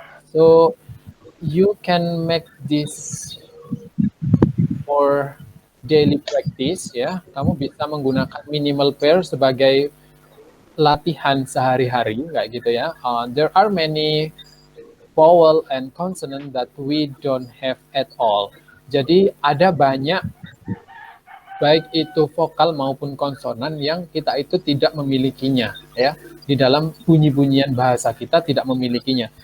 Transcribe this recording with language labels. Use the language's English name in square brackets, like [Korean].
[English] So you can make this for daily practice ya. [Indonesian] Kamu bisa menggunakan minimal pair sebagai latihan sehari-hari kayak gitu ya. [English] There are many vowel and consonant that we don't have at all. [Indonesian] Jadi ada banyak baik itu vokal maupun konsonan yang kita itu tidak memilikinya ya. Di dalam bunyi-bunyian bahasa kita tidak memilikinya.